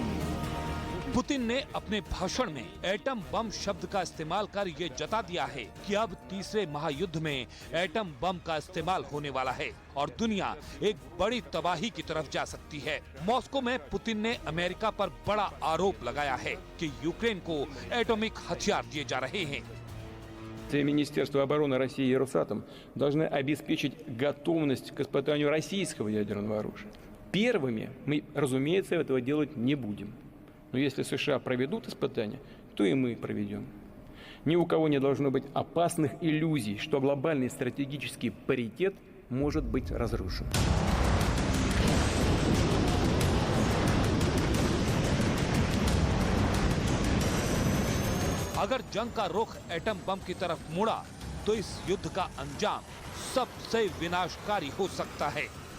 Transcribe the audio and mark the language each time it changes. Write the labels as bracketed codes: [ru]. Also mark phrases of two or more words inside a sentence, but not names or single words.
[hi] पुतिन ने अपने भाषण में एटम बम शब्द का इस्तेमाल कर यह जता दिया है कि अब तीसरे महायुद्ध में एटम बम का इस्तेमाल होने वाला है और दुनिया एक बड़ी तबाही की तरफ जा सकती है। मॉस्को में पुतिन ने अमेरिका पर बड़ा आरोप लगाया है कि यूक्रेन को एटॉमिक हथियार दिए जा रहे हैं। [ru] Министерство обороны России и Росатом должны обеспечить готовность к испытанию российского ядерного оружия. Первыми мы, разумеется, этого делать не будем. Но если США проведут испытания, то и мы проведем. Ни у кого не должно быть опасных иллюзий, что глобальный стратегический паритет может быть разрушен. [hi] अगर जंग का रुख एटम बम की तरफ मुड़ा तो इस युद्ध का अंजाम सबसे विनाशकारी हो सकता है।